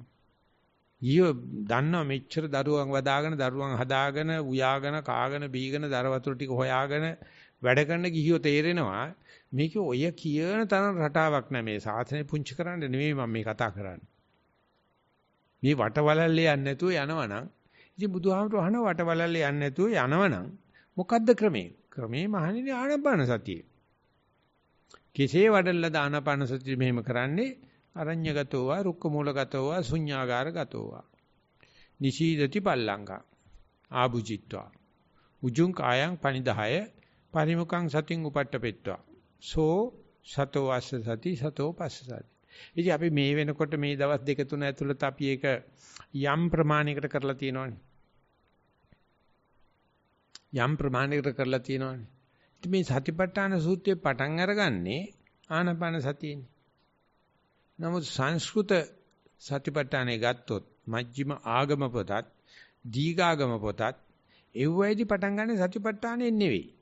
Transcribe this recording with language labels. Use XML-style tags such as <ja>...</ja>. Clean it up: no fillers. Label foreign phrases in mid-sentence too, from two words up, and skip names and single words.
<si>ගිහියෝ දන්නවා මෙච්චර දරුවන් වදාගෙන දරුවන් හදාගෙන උයාගෙන කාගෙන බීගෙන දර වතුර ටික හොයාගෙන වැඩ කරන ගිහියෝ තේරෙනවා මේක ඔය කියන තරම් රටාවක් නෑ මේ සාසනය පුංචි කරන්න නෙමෙයි මම මේ කතා කරන්නේ. මේ වටවලල්ලේ යන්නේ නැතුව යනවනම් ඉතින් බුදුහාමුදුරුවෝ අහන වටවලල්ලේ යන්නේ නැතුව යනවනම් මොකද්ද ක්‍රමේ? ක්‍රමේ මහණෙනි ආනාපාන සතිය. කෙසේ වඩල්ලා ආනාපාන සතිය මෙහෙම කරන්නේ?</si> <pi>අරඤ්‍යගතෝවා රුක්කමූලගතෝවා ශුඤ්ඤාගාරගතෝවා නිශීදති පල්ලංකා ආභුජිත්වා උජුං කායං පනිදාය පරිමුඛං සතින් උපට්ඨපෙත්වා සෝ සතෝ අස්ස සති සතෝ පස්ස සති.</pi> <si>ඉතින් අපි මේ වෙනකොට මේ දවස් දෙක තුන ඇතුළත අපි ඒක යම් ප්‍රමාණයකට කරලා තියෙනවානේ. යම් ප්‍රමාණයකට කරලා තියෙනවානේ. ඉතින් මේ සතිපට්ඨාන සූත්‍රයේ පටන් අරගන්නේ ආනාපාන සතියෙන්නේ. නමුත් සංස්කෘත සතිපට්ඨානේ ගත්තොත් මජ්ක්‍ධිම ආගම පොතත් දීඝාගම පොතත් එව්වයිදි පටන් ගන්න සතිපට්ඨානේ නෙවෙයි.</si>